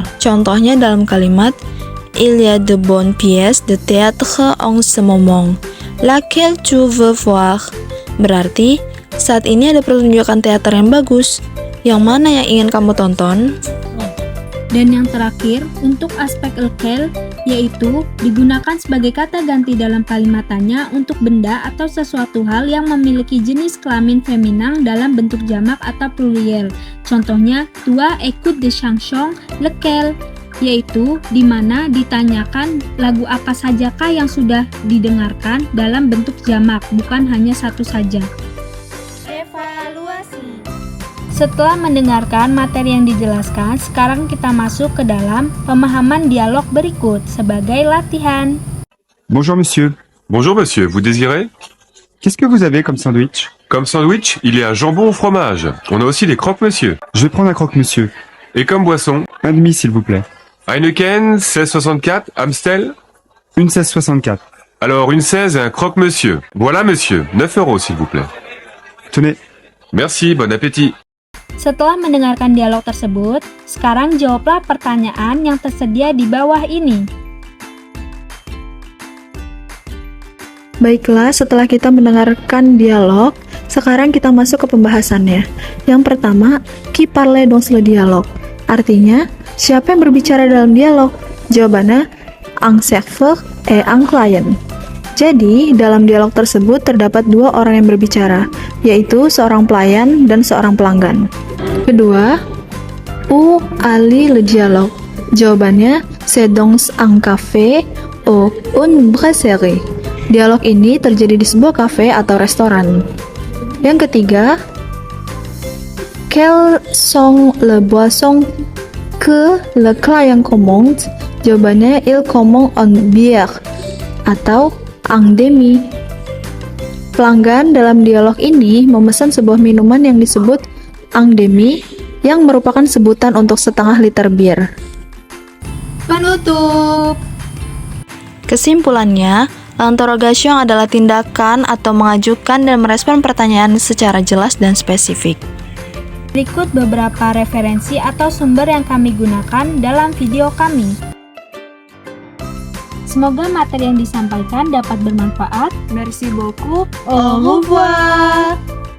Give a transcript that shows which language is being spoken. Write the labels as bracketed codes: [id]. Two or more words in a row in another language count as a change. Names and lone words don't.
[id] Contohnya dalam kalimat [fr] Il y a de bonnes pièces de théâtre en ce moment. Laquelle tu veux voir? [id] Berarti, saat ini ada pertunjukan teater yang bagus. Yang mana yang ingin kamu tonton? Dan yang terakhir, untuk aspek lequel, yaitu digunakan sebagai kata ganti dalam kalimat tanya untuk benda atau sesuatu hal yang memiliki jenis kelamin feminang dalam bentuk jamak atau pluriel. Contohnya, [fr] tu as écouté des chansons lequel, [id] yaitu di mana ditanyakan lagu apa sajakah yang sudah didengarkan dalam bentuk jamak, bukan hanya satu saja. Evaluasi. Setelah mendengarkan materi yang dijelaskan, sekarang kita masuk ke dalam pemahaman dialog berikut sebagai latihan. [fr] Bonjour monsieur, Bonjour monsieur, vous désirez? qu'est-ce que vous avez comme sandwich? Comme sandwich, il y a jambon au fromage. On a aussi des croque-monsieur. Je vais prendre un croque-monsieur. Et comme boisson, Un demi s'il vous plaît. Heineken, 1664, Amstel. Une 1664. Alors une 16 et un croque-monsieur. Voilà monsieur, 9 € s'il vous plaît. Tenez, Merci, bon appétit. [id] Setelah mendengarkan dialog tersebut, sekarang jawablah pertanyaan yang tersedia di bawah ini. Baiklah, setelah kita mendengarkan dialog, sekarang kita masuk ke pembahasannya. Yang pertama, [fr] qui parle dans le dialogue? [id] Artinya, siapa yang berbicara dalam dialog? Jawabannya, [fr] un serveur et un client. [id] Jadi, dalam dialog tersebut terdapat dua orang yang berbicara, yaitu seorang pelayan dan seorang pelanggan. Kedua, [fr] où allait le dialogue? Jawabannya, c'est dans un café ou une brasserie. [id] Dialog ini terjadi di sebuah kafe atau restoran. Yang ketiga, [fr] quelles sont les boissons que le client commande? Jawabannya, il commande une bière atau un demi. [id] Pelanggan dalam dialog ini memesan sebuah minuman yang disebut [fr] un demi, [id] yang merupakan sebutan untuk setengah liter bir. Penutup. Kesimpulannya, l'interrogation adalah tindakan atau mengajukan dan merespon pertanyaan secara jelas dan spesifik. Berikut beberapa referensi atau sumber yang kami gunakan dalam video kami. Semoga materi yang disampaikan dapat bermanfaat. [fr] Merci beaucoup. Au revoir.